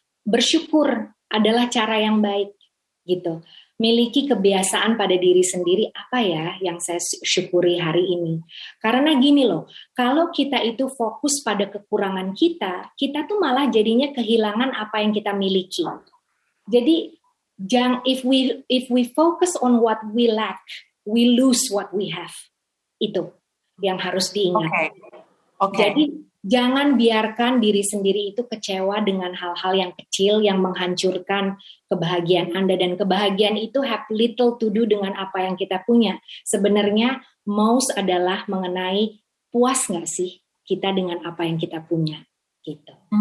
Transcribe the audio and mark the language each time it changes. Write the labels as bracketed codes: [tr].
[id] Bersyukur adalah cara yang baik gitu. Miliki kebiasaan pada diri sendiri, apa ya yang saya syukuri hari ini. Karena gini loh, kalau kita itu fokus pada kekurangan kita tuh malah jadinya kehilangan apa yang kita miliki. [en] Jadi if we focus on what we lack, we lose what we have. [id] Itu yang harus diingat. [en] Okay. [id] Jadi jangan biarkan diri sendiri itu kecewa dengan hal-hal yang kecil yang menghancurkan kebahagiaan Anda, dan kebahagiaan itu have little to do dengan apa yang kita punya. Sebenarnya most adalah mengenai puas nggak sih kita dengan apa yang kita punya gitu.